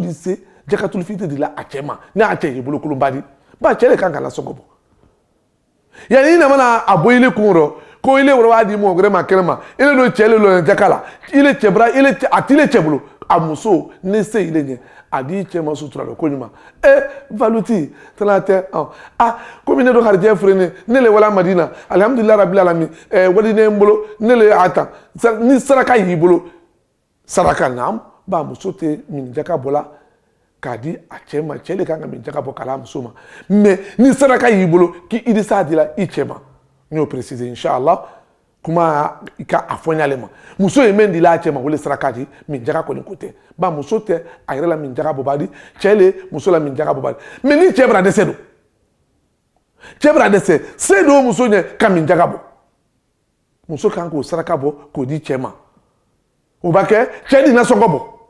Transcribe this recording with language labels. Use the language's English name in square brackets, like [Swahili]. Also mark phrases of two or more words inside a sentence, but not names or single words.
[Bambara] di se jakatulu fitiri de la a cɛ ma ne y'a cɛ y'i bolo kolonba di ba cɛ de kan ka nasɔngɔ bɔ yanni i nana a bɔ ile kun rɔ ko ile wɛrɛ b'a di mɔgɔ wɛrɛ ma kɛnɛ ma ile don cɛ le lɔ jaka la ile cɛ bara a t'i le cɛ bolo a muso ne se ile ɲɛ a di cɛ ma sutura la ko ɲuman valuti tana tɛ komi ne do harijɛ fure ne le wala madina [Arabic] الحمد لله رب العالمين [Bambara] wali ne n bolo ne le y'a ta ni saraka y'i bolo saraka naam ba muso tɛ min jaka bɔla k'a di a cɛ ma cɛ de kan ka min jaka bɔ k'a muso ma mais ni saraka y'i bolo k'i i s'a dila i cɛ ma n y'o préciser inshallah kuma i ka a fɔ ɲale ma muso ye min dila a cɛ ma o le saraka di min jaka kɔni ko tɛ ba muso tɛ a yɛrɛ la min jaka bɔ b'a di cɛ le muso la min jaka bɔ b'a di mais ni cɛ bɛna dɛsɛ don cɛ bɛna dɛsɛ se do muso ɲɛ ka min jaka bɔ muso kan k'o saraka bɔ k'o di cɛ ma o b'a kɛ cɛ de nasɔngɔ bɔ